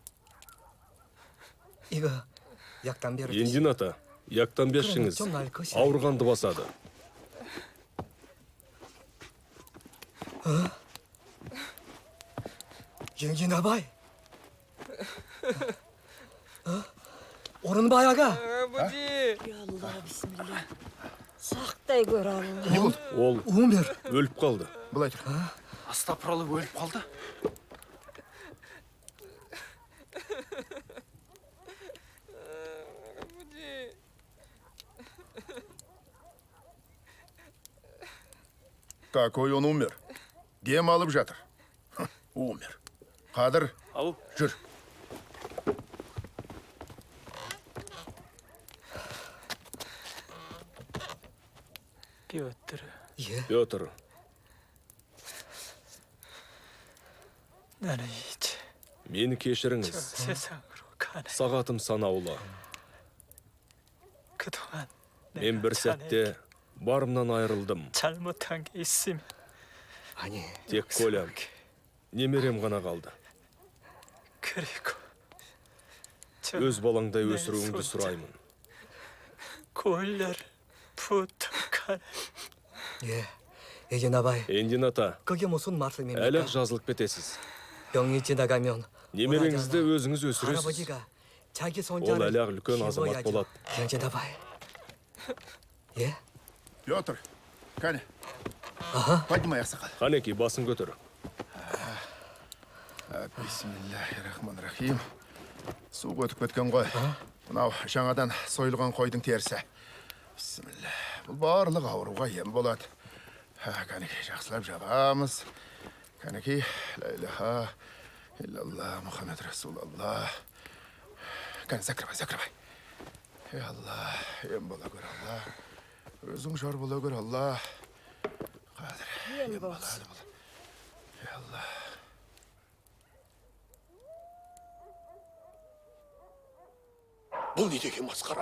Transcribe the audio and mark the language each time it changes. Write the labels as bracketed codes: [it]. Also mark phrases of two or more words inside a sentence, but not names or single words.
[kk] Иго, яқтан бері. Ендин ата, яқтан бершіңіз. Ауырғанды басады. Еңген абай. Орынбай аға. [ar] يا الله، بسم الله. [kk] Сақтай көр Алла. Не болды? Ол [ru] Умер. [kk] өліп қалды. Былай тұр. Астапыралып өліп қалды. [ru] Какой он умер? [kk] Дем алып жатыр. Умер. Қадыр, Ал, жүр. Е, Петр, мені кешіріңіз. Сағатым санаулы. Мен бір сәтте барымнан айырылдым. [ko] 잘못한 게 있으면 아니, [kk] Тек Колям, немерем ғана қалды. [ko] 그리고 [kk] Өз балаңдай өсіруіңді сұраймын. [ko] 골려를 부탁하네. 예, 예진아바이. [kk] Эндин ата, [ko] 그게 무슨 말씀입니까? [kk] әлі жазылып кетесіз. [ko] 병이 지나가면 [kk] Немереңізді өзіңіз өсіресіз. [ko] 할아버지가 자기 [kk] Ол [ko] 손자를 [kk] әлі үлкен азамат [ko] 키워야죠. [kk] болады. [ko] 예진아바이. 예? [kk] Петр, кәне. Поднимай ақсақал. Қанеки, басын көтір. [ar] بسم الله الرحمن الرحيم. [kk] Су өтіп кеткен ғой. Мынау жаңадан сойылған қойдың терісі. Бисмилля. Бұл барлық ауруға ем болады. Кәнекей, жақсылап жабамыз. Кәнекей, [ar] لا إله إلا الله محمد رسول الله. [kk] Кәне, закрывай. Алла, ем бола көр, Алла. Өзің жар бола көр, Алла. Қадір, ем бола. Алла. Бұл не деген масқара?